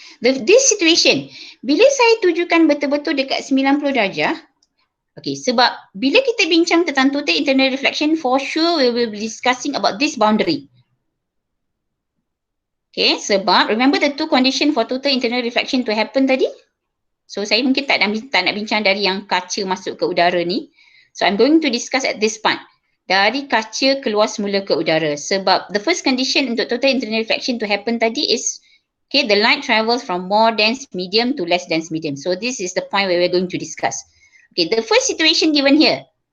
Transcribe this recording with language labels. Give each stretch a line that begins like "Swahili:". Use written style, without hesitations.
English: This situation,
Malay: bila saya tujukan betul-betul dekat 90 darjah, okay, sebab bila kita bincang tentang
English: total internal reflection, for sure we will be discussing about this boundary. Okay, sebab remember the two condition for total internal reflection to happen tadi?
Malay: So saya mungkin tak nak bincang dari yang kaca masuk ke udara ni.
English: So I'm going to discuss at this part.
Malay: Dari kaca keluar semula ke udara.
English: Sebab the first condition untuk total internal reflection to happen tadi is, okay, the light travels from more dense medium to less dense medium. So this is the point where we're going to discuss. Okay, the first situation given here.